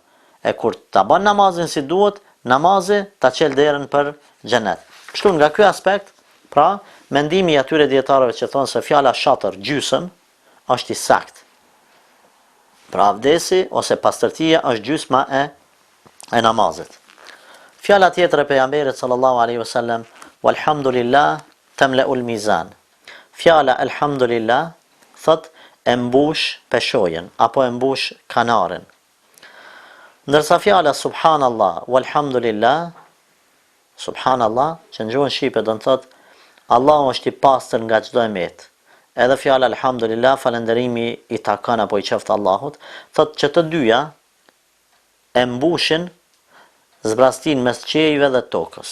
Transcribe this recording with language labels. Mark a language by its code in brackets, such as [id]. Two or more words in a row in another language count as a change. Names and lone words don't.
[sq] E kur ta bën namazin si duhet, namazi ta çel derën për xhenet. Kështu nga ky aspekt, pra, mendimi i atyre dietarëve që thonë se fjala shatër, gjysmë, është i saktë. Pra abdesi ose pastërtia është gjysma e namazit. Fjala tjetër e pejgamberit [ar] صلى الله عليه وسلم، والحمد لله تملأ الميزان. [sq] Fjala alhamdulillah thot e mbush peshojën apo e mbush kanarin. Ndërsa fjala [ar] سبحان الله والحمد لله، سبحان الله, [sq] që në gjuhën shqipe do të thot Allahu është i pastër nga çdo emet. Edhe fjala alhamdulillah, falënderimi i takon apo i qoftë Allahut, thotë që të dyja e mbushin zbrastin mes qiejve dhe tokës.